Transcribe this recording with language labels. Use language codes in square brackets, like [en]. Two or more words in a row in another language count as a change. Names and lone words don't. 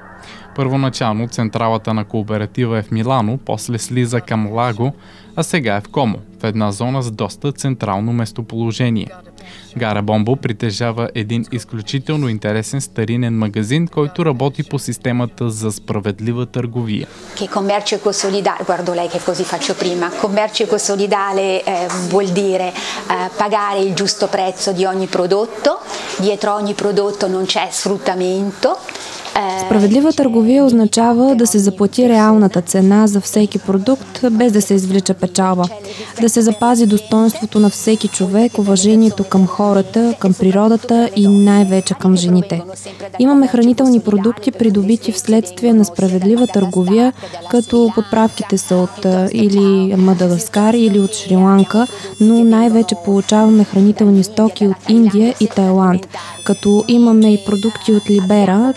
[bg] Първоначално централата на кооператива е в Милано, после слиза към Лаго, а сега е в Комо, в една зона с доста централно местоположение. Гара Бомбо притежава един изключително интересен старинен магазин, който работи по системата за справедлива търговия. [it] Commercio ecosolidale, guardo lei che così faccio prima. Commercio ecosolidale vuol dire pagare il giusto prezzo di ogni prodotto. Dietro ogni prodotto non c'è sfruttamento. [bg] Справедлива търговия означава да се заплати реалната цена за всеки продукт, без да се извлича печалба. Да се запази достоинството на всеки човек, уважението към хората, към природата и най-вече към жените. Имаме хранителни продукти, придобити вследствие на справедлива търговия, като подправките са от или Мадагаскар, или от Шри-Ланка, но най-вече получаваме хранителни стоки от Индия и Тайланд, като имаме и продукти от Либера.